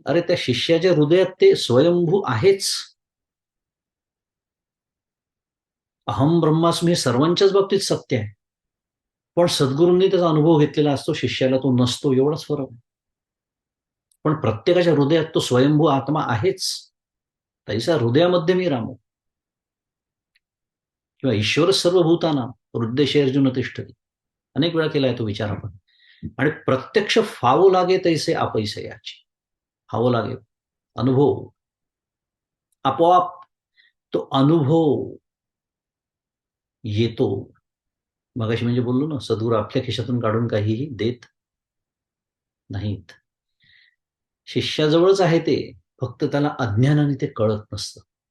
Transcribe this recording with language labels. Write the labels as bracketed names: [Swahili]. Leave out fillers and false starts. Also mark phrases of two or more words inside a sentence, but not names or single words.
[Marathi] अरे त्या शिष्याच्या हृदयात ते स्वयंभू आहेच. [Sanskrit] अहम ब्रह्मास्मी [Marathi] हे सर्वांच्याच बाबतीत सत्य आहे. पण सद्गुरूंनी त्याचा अनुभव घेतलेला असतो, शिष्याला तो नसतो, एवढाच फरक आहे. पण प्रत्येकाच्या हृदयात तो स्वयंभू आत्मा आहेच. तैसा हृदयामध्ये मी रामो, किंवा [Sanskrit] ईश्वर सर्वभूतानां हृदयेषु अर्जुन तिष्ठति. [Marathi] अनेक वेळा केलाय तो विचार आपण. आणि प्रत्यक्ष फावो लागे तैसे आपैसयाची. फावो लागे, अनुभव, आपोआप तो अनुभव येतो. मगाशी म्हणजे बोललो ना, सद्गुरू आपल्या खिशातून काढून काहीही देत नाहीत. शिष्याजवळच आहे ते, फक्त त्याला अज्ञानाने ते कळत नसतं.